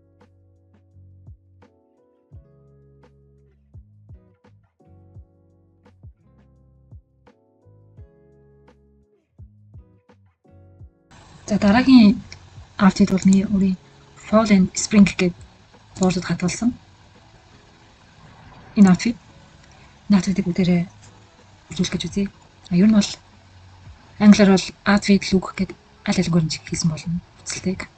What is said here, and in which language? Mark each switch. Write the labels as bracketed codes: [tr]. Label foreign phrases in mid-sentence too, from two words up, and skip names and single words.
[mn] За дараагийн outfit бол миний өөрийн [en] Fall and Spring [mn] гэдэг боордод хадгалсан. Энэ outfit outfit-ийг бүгдээрээ бүрдүүлэх гэж үзье. Ер нь бол англиар бол [en] outfit look [mn] гэдэг аль алингээр нь хийсэн болно хүсэлтэйг.